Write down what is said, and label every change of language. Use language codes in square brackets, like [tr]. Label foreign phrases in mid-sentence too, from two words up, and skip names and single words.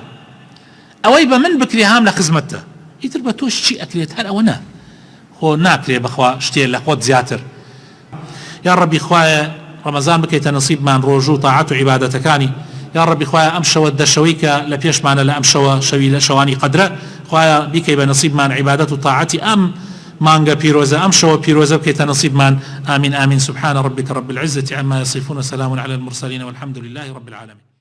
[ckb] ئەوەی بە من بکرێ هام لە خزمەتە ئیتر بە تۆش چی ئەکرێت هەر ئەوە نە خۆ ناکرێ بەخوا شتێ لە خۆت زیاتر. یا ڕەبی خوایە ڕەمەزان بکەیتە نەسیبمان ڕۆژ و تاعات و عیبادەتەکانی. یا ڕەبی خوایە ئەم شەوە دەشەوەی کە لە پێشمانە لە ئەم شەوی لە شەوانی قەدرە خوایە بیکەی بە نەسیبمان عیبادەت و تاعاتی ئەم مانگە پیرۆزە ئەم شەوە پیرۆزە بکەیتە نەسیبمان. [ar] آمین آمین. سبحان ربك رب العزة عما يصفون وسلام على المرسلين والحمد لله رب العالمين.